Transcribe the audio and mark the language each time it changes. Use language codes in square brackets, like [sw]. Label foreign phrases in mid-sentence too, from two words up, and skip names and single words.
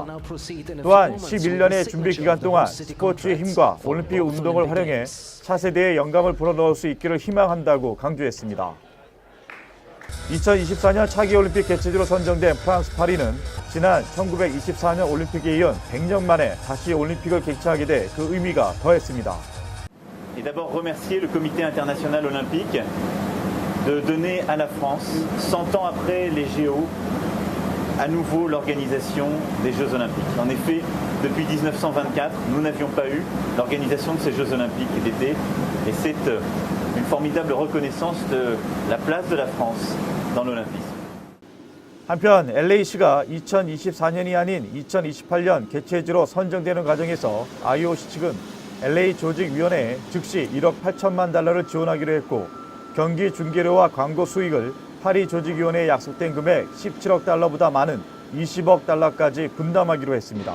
[ko] 또한 11년의 준비 기간 동안 스포츠의 힘과 올림픽 운동을 활용해 차세대에 영감을 불어넣을 수 있기를 희망한다고 강조했습니다. 2024년 차기 올림픽 개최지로 선정된 프랑스 파리는 지난 1924년 올림픽에 이은 100년 만에 다시 올림픽을 개최하게 돼 그 의미가 더했습니다. [fr] Et d'abord remercier le Comité international olympique de donner à la France, 100 ans après les JO, à nouveau l'organisation des Jeux olympiques. En effet, depuis 1924, nous n'avions pas eu l'organisation de ces Jeux olympiques d'été et c'est une formidable reconnaissance de la place de la France dans l'olympisme. [ko] 한편 LA시가 2024년이 아닌 2028년 개최지로 선정되는 과정에서 IOC 측은 LA 조직위원회에 즉시 1억 8천만 달러를 지원하기로 했고 경기 중계료와 광고 수익을 파리 조직위원회에 약속된 금액 17억 달러보다 많은 20억 달러까지 분담하기로 했습니다.